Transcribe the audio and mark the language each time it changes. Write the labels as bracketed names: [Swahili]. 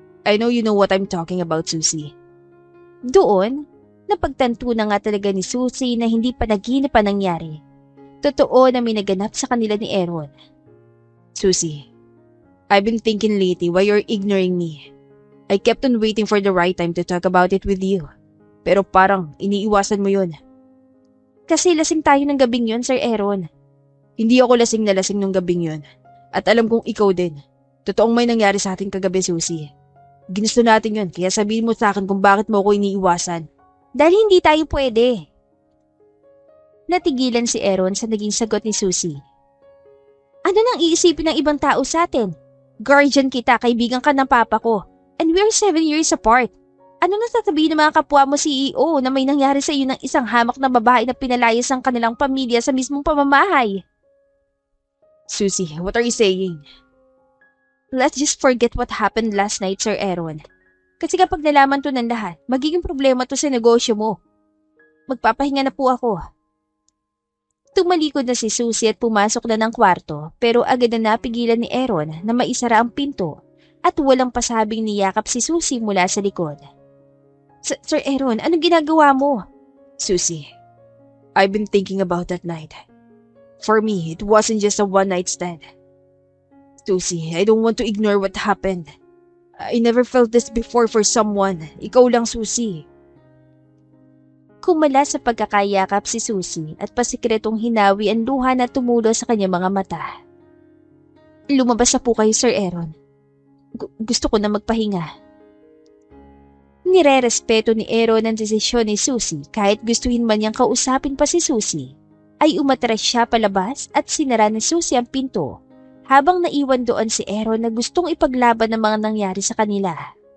[English] I know you know what I'm talking about, Susie. [Filipino] Doon, napagtanto na nga talaga ni Susie na hindi pa naginip ang nangyari. Totoo na may naganap sa kanila ni Aaron. [English] Susie, I've been thinking lately why you're ignoring me. I kept on waiting for the right time to talk about it with you. [Filipino] Pero parang iniiwasan mo yun. Kasi lasing tayo ng gabing yun, Sir Aaron. Hindi ako lasing na lasing nung gabing yun. At alam kong ikaw din. Totoong may nangyari sa atin kagabi, Susie. Ginusto natin yun, kaya sabihin mo sa akin kung bakit mo ako iniiwasan. Dahil hindi tayo pwede. Natigilan si Aaron sa naging sagot ni Susie. Ano nang iisipin ng ibang tao sa atin? Guardian kita, kaibigan ka ng papa ko. [English] And we're 7 years apart. [Filipino] Ano nang sasabihin ng mga kapwa mo CEO na may nangyari sa iyo ng isang hamak na babae na pinalayas ang kanilang pamilya sa mismong pamamahay? [English] Susie, what are you saying? Let's just forget what happened last night, Sir Aaron. [Filipino] Kasi kapag nalaman to ng lahat, magiging problema to sa negosyo mo. Magpapahinga na po ako. Tumalikod na si Susie at pumasok na ng kwarto pero agad na napigilan ni Aaron na maisara ang pinto at walang pasabing niyakap si Susie mula sa likod. Sir Aaron, anong ginagawa mo? [English] Susie, I've been thinking about that night. For me, it wasn't just a one-night stand. Susie, I don't want to ignore what happened. I never felt this before for someone. [Filipino] Ikaw lang, Susie. Kumala sa pagkakayakap si Susie at pasikretong hinawi ang luha na tumulo sa kanyang mga mata. Lumabas na po kayo, Sir Aaron. Gusto ko na magpahinga. Nire-respeto ni Aaron ang desisyon ni Susie kahit gustuhin man niyang kausapin pa si Susie, ay umatras siya palabas at sinara ni Susie ang pinto habang naiwan doon si Aaron na gustong ipaglaban ng mga nangyari sa kanila.